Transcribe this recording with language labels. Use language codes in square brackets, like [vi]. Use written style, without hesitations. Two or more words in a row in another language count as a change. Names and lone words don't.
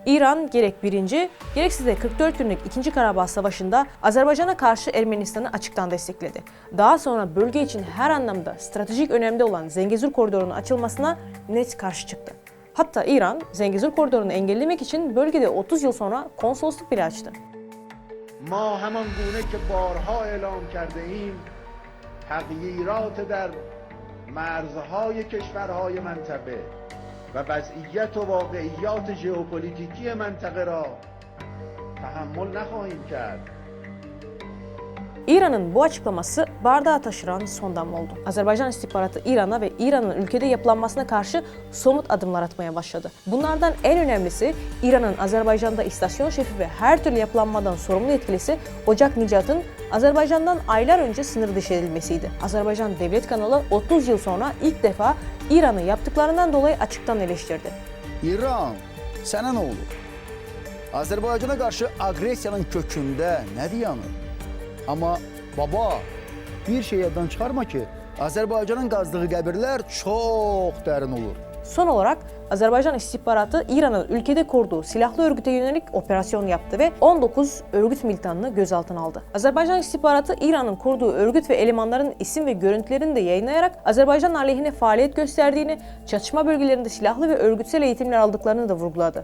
[tr] İran gerek birinci, gerekse de 44 günlük 2. Karabağ Savaşı'nda Azerbaycan'a karşı Ermenistan'ı açıktan destekledi. Daha sonra bölge için her anlamda stratejik önemde olan Zengezur Koridoru'nun açılmasına net karşı çıktı. Hatta İran, Zengezur Koridoru'nu engellemek için bölgede 30 yıl sonra konsolosluk bile açtı. [fa] ما همان گونه که بارها اعلام کرده ایم تغییرات در مرزهای کشورهای منطقه و وضعیت و واقعیات ژئوپلیتیکی منطقه را تحمل نخواهیم کرد. [tr] İran'ın bu açıklaması bardağı taşıran son damla oldu. Azerbaycan istihbaratı İran'a ve İran'ın ülkede yapılanmasına karşı somut adımlar atmaya başladı. Bunlardan en önemlisi İran'ın Azerbaycan'da istasyon şefi ve her türlü yapılanmadan sorumlu yetkilisi Ocak Nicat'ın Azerbaycan'dan aylar önce sınır dışı edilmesiydi. Azerbaycan Devlet Kanalı 30 yıl sonra ilk defa İran'ı yaptıklarından dolayı açıktan eleştirdi. [az] İran, sənə nə olur? Azərbaycana qarşı agresiyanın kökündə nədir yanır? Amma baba, bir şey yaddan çıxarma ki, Azərbaycanın qazdığı qəbirlər çox dərin olur. [tr] Son olarak Azerbaycan istihbaratı İran'ın ülkede kurduğu silahlı örgüte yönelik operasyon yaptı ve 19 örgüt militanını gözaltına aldı. Azerbaycan istihbaratı İran'ın kurduğu örgüt ve elemanların isim ve görüntülerini de yayınlayarak Azerbaycan aleyhine faaliyet gösterdiğini, çatışma bölgelerinde silahlı ve örgütsel eğitimler aldıklarını da vurguladı.